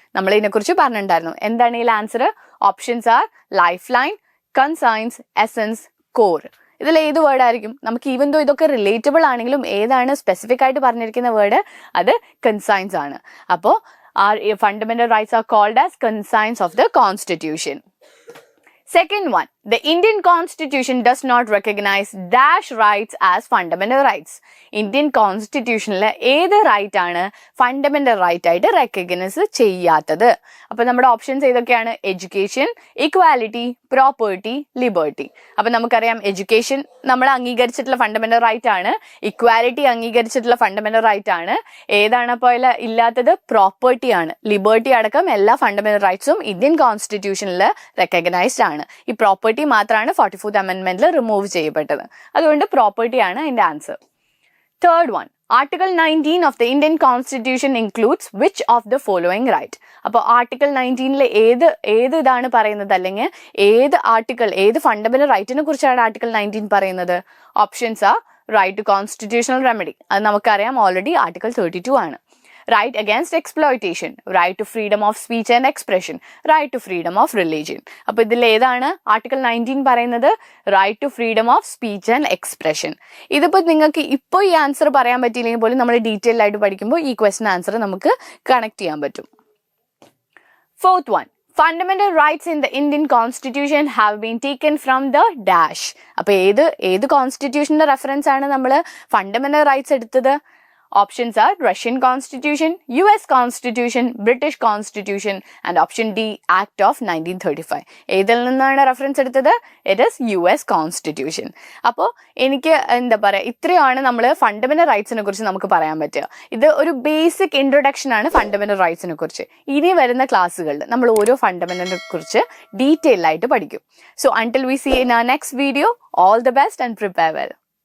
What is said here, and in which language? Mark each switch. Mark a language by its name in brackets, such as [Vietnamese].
[Malayalam] നമ്മൾ ഇതിനെക്കുറിച്ച് പറഞ്ഞിട്ടുണ്ടായിരുന്നു. എന്താണ് ഇതിൽ answer? [English] Options are life line, conscience, essence, core. [Malayalam] ഇതിൽ ഏത് വേർഡ് ആയിരിക്കും? നമുക്ക് ഈവൻ ദോ ഇതൊക്കെ റിലേറ്റബിൾ ആണെങ്കിലും ഏതാണ് സ്പെസിഫിക് ആയിട്ട് പറഞ്ഞിരിക്കുന്ന വേർഡ്? അത് കൺസൈൻസ് ആണ്. അപ്പോൾ [English] Fundamental rights are called as conscience of the constitution. Second one, the Indian Constitution does not recognize dash rights as fundamental rights. [Malayalam] Indian Constitutionൽ ഏത് റൈറ്റ് ആണ് ഫണ്ടമെന്റൽ റൈറ്റ് ആയിട്ട് റെക്കഗ്നൈസ് ചെയ്യാത്തത്? അപ്പൊ നമ്മുടെ ഓപ്ഷൻസ് ഏതൊക്കെയാണ്? Education, equality, property, liberty. അപ്പൊ നമുക്കറിയാം education നമ്മൾ അംഗീകരിച്ചിട്ടുള്ള ഫണ്ടമെന്റൽ റൈറ്റ് ആണ്, ഇക്വാലിറ്റി അംഗീകരിച്ചിട്ടുള്ള ഫണ്ടമെന്റൽ റൈറ്റ് ആണ്. ഏതാണ് അപ്പോൾ ഇല്ലാത്തത്? പ്രോപ്പർട്ടി ആണ്. ലിബർട്ടി അടക്കം എല്ലാ ഫണ്ടമെന്റൽ റൈറ്റ്സും ഇന്ത്യൻ കോൺസ്റ്റിറ്റ്യൂഷനിൽ റെക്കഗ്നൈസ്ഡ് ആണ്. ഈ പ്രോപ്പർട്ടി മാത്രമാണ് 44th അമെൻഡ്മെന്റിൽ റിമൂവ് ചെയ്യപ്പെട്ടത്. അതുകൊണ്ട് പ്രോപ്പർട്ടി ആണ് അതിന്റെ answer. [English] Third one, article 19 of the Indian constitution includes which of the following right. [Malayalam] അപ്പോൾ ആർട്ടിക്കിൾ 19 ഏത് ഇതാണ് പറയുന്നത്, അല്ലെങ്കിൽ ഏത് ഫണ്ടമെന്റൽ റൈറ്റിനെ കുറിച്ചാണ് ആർട്ടിക്കിൾ 19 പറയുന്നത്? ഓപ്ഷൻസ് ആ റൈറ്റ് ടു കോൺസ്റ്റിറ്റ്യൂഷണൽ റെമഡി, അത് നമുക്കറിയാം ഓൾറെഡി ആർട്ടിക്കിൾ 32 ആണ്. [English] Right against exploitation, right to freedom of speech and expression, right to freedom of religion. [Malayalam] അപ്പോൾ ഇതിൽ ഏതാണ് ആർട്ടിക്കിൾ 19 പറയുന്നത്? Right to freedom of speech and expression. ഇതിപ്പോൾ നിങ്ങൾക്ക് ഇപ്പോൾ ഈ ആൻസർ പറയാൻ പറ്റിയില്ലെങ്കിൽ പോലും നമ്മൾ ഡീറ്റെയിൽ ആയിട്ട് പഠിക്കുമ്പോൾ ഈ ക്വസ്റ്റൻ ആൻസർ നമുക്ക് കണക്ട് ചെയ്യാൻ പറ്റും. [English] Fourth one, fundamental rights in the Indian Constitution have been taken from the dash. [Malayalam] അപ്പോൾ ഏത് കോൺസ്റ്റിറ്റ്യൂഷന്റെ റെഫറൻസ് ആണ് നമ്മൾ ഫണ്ടമെന്റൽ റൈറ്റ്സ് എടുത്തത്? [English] Options are Russian Constitution, US Constitution, British Constitution and option D, Act of 1935. [Malayalam] ഏതിൽ നിന്നാണ് reference എടുത്തത്? [English] It is US Constitution. [Malayalam] അപ്പോൾ എനിക്ക് എന്താ പറയുക, ഇത്രയാണ് നമ്മൾ ഫണ്ടമെന്റൽ റൈറ്റ്സിനെ കുറിച്ച് നമുക്ക് പറയാൻ പറ്റുക. ഇത് ഒരു ബേസിക് ഇൻട്രൊഡക്ഷൻ ആണ് ഫണ്ടമെന്റൽ റൈറ്റ്സിനെ കുറിച്ച്. ഇനി വരുന്ന ക്ലാസ്സുകളിൽ നമ്മൾ ഓരോ ഫണ്ടമെന്റലിനെ കുറിച്ച് ഡീറ്റെയിൽ ആയിട്ട് പഠിക്കും. [English] So until we see in our next video, all the best and prepare well.